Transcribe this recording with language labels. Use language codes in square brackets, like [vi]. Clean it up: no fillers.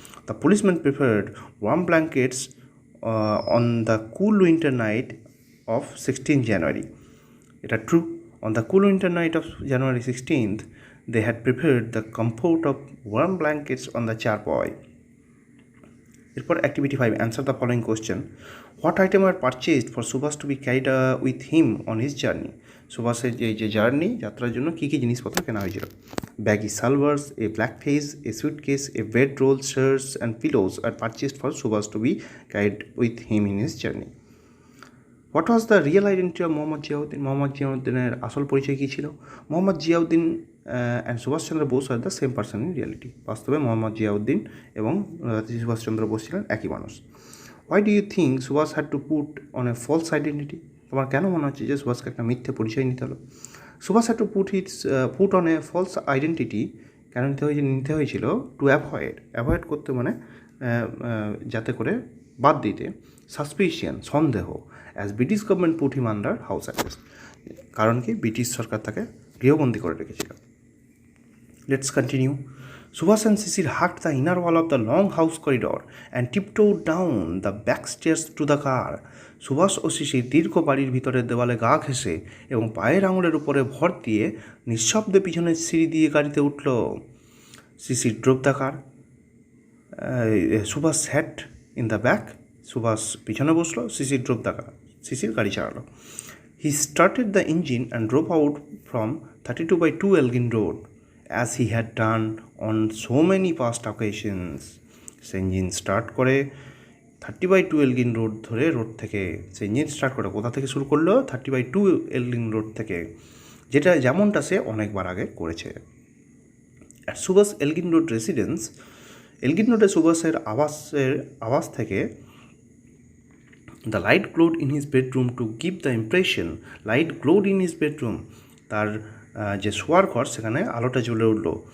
[en] The policeman preferred warm blankets on the cool winter night of 16th January. It is true. On the cool winter night of January 16th, they had prepared the comfort of warm blankets on the charpoy. Therefore, activity 5, answer the following question. What item were purchased for Subhash to be carried with him on his journey? [bn] সুভাষের যে journey, যাত্রার জন্য কী কী জিনিসপত্র কেনা হয়েছিল? [en] Baggy salwars, a black face, a suitcase, a bed roll, shirts and pillows are purchased for Subhash to be carried with him in his journey. What was the real identity of Mohammad Ziauddin? [bn] Mohammad জিয়াউদ্দিনের আসল পরিচয় কী ছিল? [en] Mohammad Ziauddin and Subhash Chandra Bose are the same person in reality. [bn] বাস্তবে মোহাম্মদ জিয়াউদ্দিন এবং সুভাষচন্দ্র বোস ছিলেন একই মানুষ। [en] Why do you think Subhash had to put on a false identity? [bn] তোমার কেন মনে হচ্ছে যে সুভাষকে একটা মিথ্যে পরিচয় নিতে হলো? [en] Subhash had to put on a false identity [bn] কেন নিতে হয়েছিল? [en] to avoid করতে, [bn] মানে যাতে করে বাদ দিতে, [en] Suspicion সন্দেহ, as British government put him under house arrest. [bn] কারণ কি, ব্রিটিশ সরকার তাকে গৃহবন্দী করে রেখেছিল। [en] Let's continue. Subhash and Cecil hacked the inner wall of the long house corridor and tiptoed down the back stairs to the car. [bn] Subhash ও শিশির দীর্ঘ বাড়ির ভিতরের দেওয়ালে গা ঘেঁষে এবং পায়ের আঙুলের উপরে ভর দিয়ে নিঃশব্দে পিছনের সিঁড়ি দিয়ে গাড়িতে উঠল। [en] Sisir drove the car, Subhash sat in the back. [bn] Subhash পিছনে বসলো, শিশির [en] drove the car, [bn] শিশির গাড়ি চালালো। [en] He started the engine and drove out from 32/2 Elgin Road as he had done on so many past occasions. [bn] Say engine start করে 30/2 Elgin Road ধরে, road থেকে সে engine start করে কোথা থেকে শুরু করলো? 30/2 Elgin Road থেকে, যেমনটা সে অনেকবার আগে করেছে। [en] at Subhash Elgin road residence, [bn] Elgin রোডে সুভাষের আবাস থেকে [en] the light glowed in his bedroom to give the impression, light glowed in his bedroom, [bn] তার যে শোয়ার ঘর সেখানে আলোটা জ্বলে উঠল।